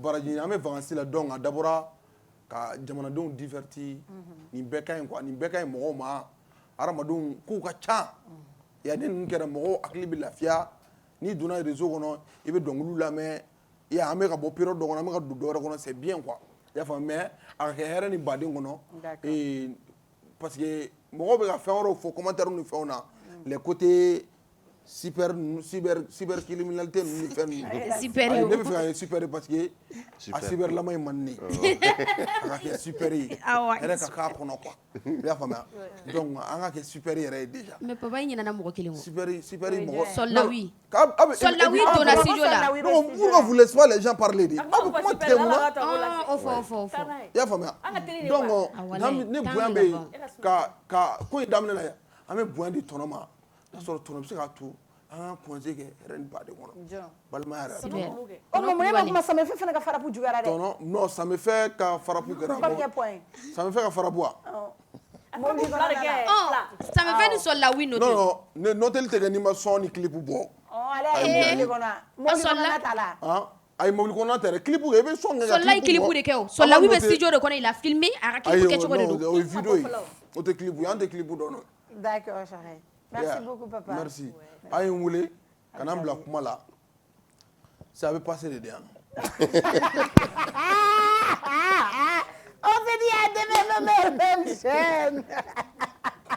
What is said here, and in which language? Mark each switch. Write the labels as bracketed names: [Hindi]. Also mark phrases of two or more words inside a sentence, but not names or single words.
[Bambara] baraji ɲini an bɛ vacances la donc a dabɔra ka jamanadenw divertir nin bɛɛ ka ɲi quoi nin bɛɛ ka ɲi mɔgɔw ma hadamadenw kow ka ca yani ninnu kɛra mɔgɔw hakili bɛ lafiya n'i donna réseau kɔnɔ i bɛ dɔnkiliw lamɛn an bɛ ka bɔ période dɔ kɔnɔ an bɛ ka don dɔ wɛrɛ kɔnɔ [French] c'est bien quoi [Bambara] i y'a faamu mais a ka kɛ hɛrɛ ni baden kɔnɔ parce que mɔgɔw bɛ ka fɛn wɛrɛw fɔ commentaire ni fɛnw na [French] les côtés cybercriminalité [Bambara] ninnu ni fɛn ninnu Super ne bɛ fɛ ka kɛ super [French] parce que [Bambara] a cyber lama in man di ne ye a ka kɛ super ye yɛrɛ ka k'a kɔnɔ quoi i y'a faamuya donc an ka kɛ super yɛrɛ ye déjà [French] Mais papa [Bambara] i ɲinɛna mɔgɔ kelen kɔ. super mɔgɔ Sɔlawi. Sɔlawi donna studio la. [French] non pourquoi vous laissez pas les gens parler de [Bambara] a bɛ kuma tigɛ mun na O fɔ. i y'a faamuya donc ne bonya bɛ yen ka ko in daminɛ na yan an bɛ bonya di tɔnɔ ma n'a sɔrɔ tɔnɔ bɛ se k'a to an ka conseil kɛ hɛrɛ ni baden kɔnɔ balimaya yɛrɛ O mun ne ma kuma Samefɛ fana ka farapu juguyara dɛ. tɔnɔ non Samefɛ ka farapu kɛra Samefɛ ka farapu wa Samefɛ ni Sɔlawi noté. non ne noteli tɛ kɛ n'i ma son ni clip bɔ Ale ye mobili kɔnɔ mobili kɔnɔ ta la. a ye mobili kɔnɔna tɛ dɛ clip i bɛ son kɛ ka Sɔlawi clip de kɛ o. Sɔlawi bɛ studio de kɔnɔ [French] il a filmé [Bambara] a ka clip kɛ cogo de don. o ye vidéo ye o tɛ clip ye an tɛ clip dɔn. [French] D'accord chérie. Merci beaucoup papa. Merci. [Bambara] A ye n wele ka na n bila kuma la ça bɛ passer de yan. [French] On se dit à demain même chaîne.